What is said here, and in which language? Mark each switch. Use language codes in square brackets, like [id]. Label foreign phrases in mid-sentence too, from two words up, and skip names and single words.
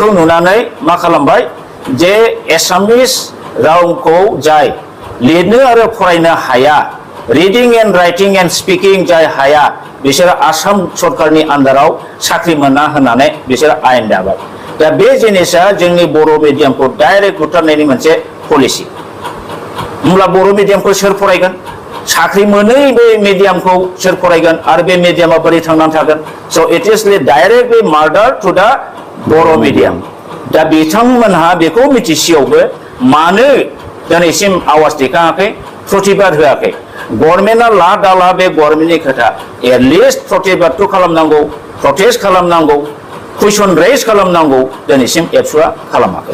[brx] नुनानै मा खालामबाय जे एसामिस रावखौ जाय लिरनो आरो फरायनो हाया [en] reading and writing and speaking [brx] जाय हाया बिसोर आसाम सरकारनि आन्डाराव साख्रि मोना होननानै बिसोर आयेन दाबाय दा बे जिनिसा जोंनि बर' मिडियामखौ डाइरेक्ट बुथारनायनि मोनसे पलिसि होमब्ला बर' मिडियामखौ सोर फरायगोन साख्रि मोनै बे मिडियामखौ सोर फरायगोन आरो बे मिडियामा बोरै थांनानै थागोन [en] so it is directly murder to the Boro medium [brx] दा बिथांमोनहा बेखौ मिथिसेयावबो मानो दिनैसिम आवाज दैखाङाखै प्रतिबाद होआखै गभर्नमेन्टआ ला दाला बे गभर्नमेन्टनि खोथा एटलिस्ट प्रतिबादखौ खालामनांगौ प्रटेस्ट खालामनांगौ [en] question raise [brx] खालामनांगौ दिनैसिम एबसुआ खालामाखै